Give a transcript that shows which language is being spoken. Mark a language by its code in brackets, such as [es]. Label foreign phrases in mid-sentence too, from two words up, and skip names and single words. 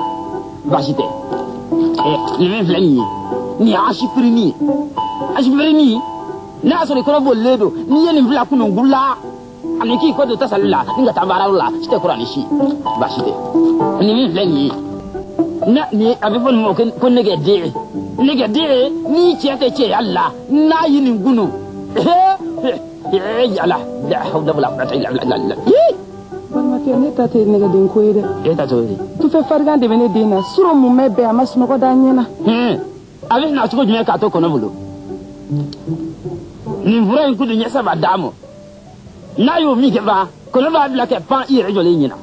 [bm] baasi tɛ nin min filɛ nin ye nin ye asifirini ye n'a y'a sɔrɔ i kɔrɔ bolilen don n'i ye nin fila kunu gula ani k'i kɔ don tasali la ni ka taa baaraw la si tɛ kɔrɔ ni si baasi tɛ nin min filɛ nin ye nin a bɛ fɔ nin ma ko nɛgɛden n'i cɛ tɛ cɛya la n'a ye nin kunu yala [ar] لا حول ولا قوة إلا بالله [bm] balimakɛ ne ta tɛ nɛgɛden ko ye dɛ e ta t'o ye tufɛ farigan de bɛ ne den na surɔ mun bɛ bɛn a ma sunɔgɔ da ɲɛ na a bɛ na cogo jumɛn k'a to kɔnɔ bolo nin fura in kudu ɲɛ saba d'a ma n'a y'o min kɛ ban kɔnɔ b'a bila kɛ pan i yɛrɛ jɔlen ɲɛna